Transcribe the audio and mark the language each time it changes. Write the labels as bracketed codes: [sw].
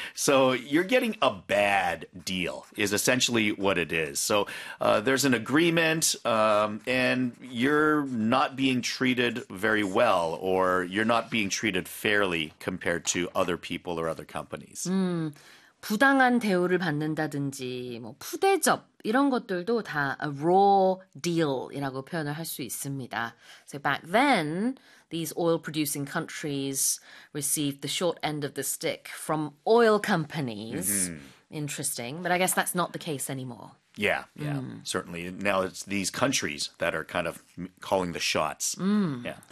[en] So you're getting a bad deal is essentially what it is. So there's an agreement and you're not being treated very well or you're not being treated fairly compared to other people or other companies. [ko] 부당한 대우를 받는다든지 뭐 푸대접 이런 것들도 다 [en] a raw deal [ko] 이라고 표현을 할 수 있습니다. [en] So back then, these oil producing countries received the short end of the stick from oil companies. Mm-hmm. Interesting, but I guess that's not the case anymore. Yeah, yeah, certainly. Now it's these countries that are kind of calling the shots. Yeah.